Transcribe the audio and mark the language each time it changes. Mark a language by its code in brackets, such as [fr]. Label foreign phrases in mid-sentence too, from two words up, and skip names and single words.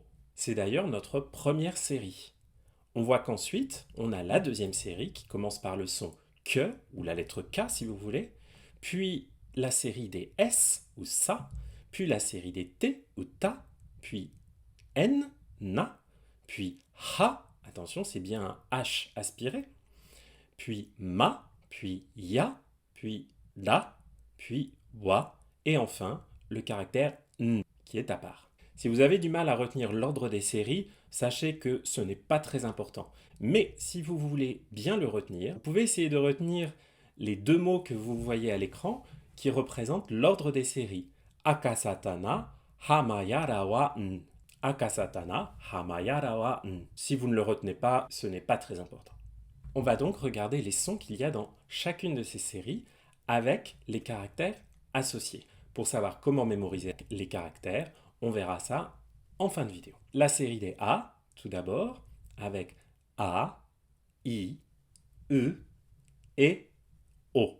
[fr] C'est d'ailleurs notre première série. On voit qu'ensuite, on a la deuxième série qui commence par le son que, ou la lettre K si vous voulez, puis la série des S ou sa, puis la série des T ou ta, puis N, na, puis ha, attention c'est bien un H aspiré, puis ma, puis ya, puis la, puis wa, et enfin le caractère n qui est à part. Si vous avez du mal à retenir l'ordre des séries, sachez que ce n'est pas très important. Mais si vous voulez bien le retenir, vous pouvez essayer de retenir les deux mots que vous voyez à l'écran qui représentent l'ordre des séries. [ja] Akasatana, hamayara wa n. Akasatana, hamayara wa n. [fr] Si vous ne le retenez pas, ce n'est pas très important. On va donc regarder les sons qu'il y a dans chacune de ces séries avec les caractères associés. Pour savoir comment mémoriser les caractères, on verra ça en fin de vidéo. La série des A, tout d'abord, avec A, I, E et O.